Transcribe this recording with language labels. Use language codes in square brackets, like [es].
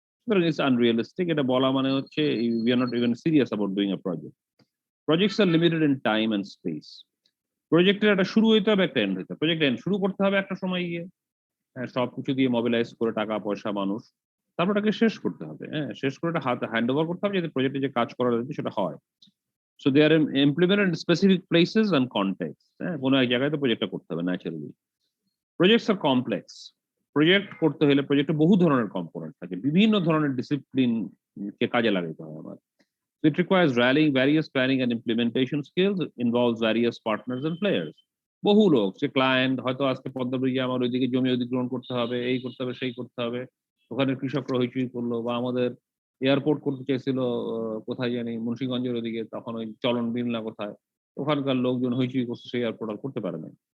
[en] সুতরাং it's unrealistic. [bn] এটা বলা মানে হচ্ছে [en] We are not even serious about doing a project. Projects are limited in time and space. [bn] প্রজেক্টের একটা শুরু হইতে হবে, একটা এন্ড হইতে হবে। প্রজেক্ট এন্ড শুরু করতে হবে একটা সময় গিয়ে, হ্যাঁ সবকিছু দিয়ে মোবিলাইজ করে টাকা পয়সা মানুষ, তারপর ওটাকে শেষ করতে হবে। হ্যাঁ, শেষ করে এটা হ্যান্ড ওভার করতে হবে, যাতে প্রজেক্টে যে কাজ করা যাচ্ছে সেটা হয়। [en] So they are implemented in specific places and contexts. [bn] কোনো এক জায়গায় তো প্রজেক্টটা করতে হবে ন্যাচারালি। [en] Projects are complex. [bn] প্রজেক্ট করতে হলে প্রজেক্টে বহু ধরনের কম্পোনেন্ট থাকে, বিভিন্ন ধরনের ডিসিপ্লিন কে কাজে লাগাতে হয় আমার। [en] So it requires rallying various planning and implementation skills, involves various partners and players. [bn] বহু লোক, সে ক্লায়েন্ট, হয়তো আজকে পদ্মা ব্রিজে আমার ওইদিকে জমি অধিগ্রহণ করতে হবে, এই করতে হবে, সেই করতে হবে, ওখানে কৃষকরা হইচই করলো, বা আমাদের এয়ারপোর্ট করতে চাইছিল কোথায় জানি মুন্সিগঞ্জের ওদিকে, তখন ওই চলন বিমলা কোথায়, ওখানকার লোকজন হইচই করছে, সেই এয়ারপোর্ট আর করতে পারে না।